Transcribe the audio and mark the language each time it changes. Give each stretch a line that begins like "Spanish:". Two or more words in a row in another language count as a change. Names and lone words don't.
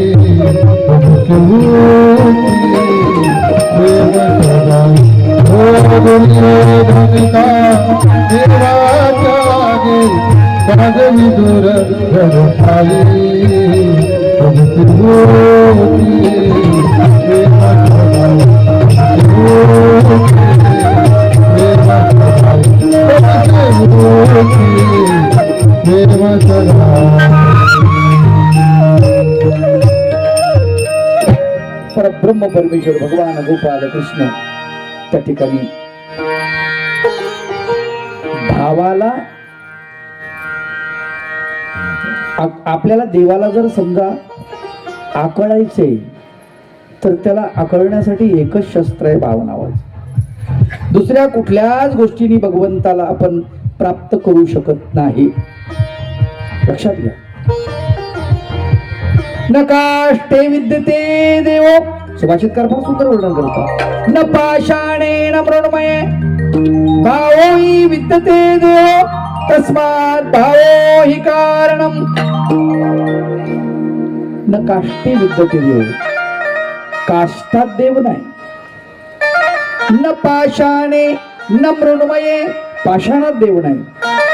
Hindi: प्रेम सदाई हो दुर्योधन का देवा जागे, साग विदुर घर खाई. प्रेम सदाई प्रेम सदाई.
Marathi: परब्रह्म परमेश्वर भगवान गोपाल कृष्ण त्या ठिकाणी भावाला, आपल्याला देवाला जर समजा आकळायचे तर त्याला आकळण्यासाठी एकच शस्त्र आहे, भाव नावाचं. दुसऱ्या कुठल्याच गोष्टीने भगवंताला आपण प्राप्त करू शकत नाही, लक्षात घ्या.
Sanskrit: न काष्टे विद्यते देव,
Marathi: सुभाषितकार फार सुंदर वर्णन करतात.
Sanskrit: न पाषाणे न मृण्मये भावो हि विद्यते देव, तस्मात् भावो हि कारणम. न काष्टे विद्यते देव,
Marathi: काष्टात देव नाही.
Sanskrit: न पाषाणे न मृण्मये,
Marathi: पाषाणात देव नाही.